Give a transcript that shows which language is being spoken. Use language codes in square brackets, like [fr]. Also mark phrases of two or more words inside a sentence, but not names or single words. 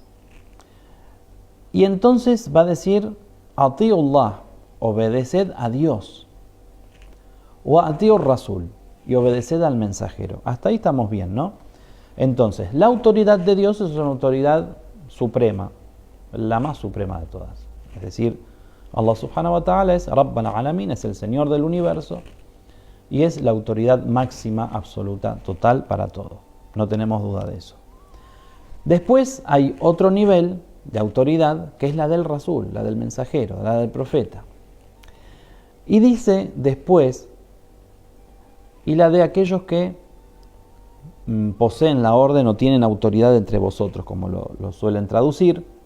[es] Y entonces va a decir, Atiullah, obedeced a Dios. O [ar] أطيعوا الرسول, [es] y obedeced al mensajero. Hasta ahí estamos bien, ¿no? Entonces, la autoridad de Dios es una autoridad suprema, la más suprema de todas. Es decir, [ar] الله سبحانه وتعالى es رب العالمين, [es] es el Señor del universo, y es la autoridad máxima, absoluta, total para todo. No tenemos duda de eso. Después hay otro nivel de autoridad, que es la del Rasul, la del mensajero, la del profeta. Y dice después, y la de aquellos que poseen la orden o tienen autoridad entre vosotros, como lo suelen traducir.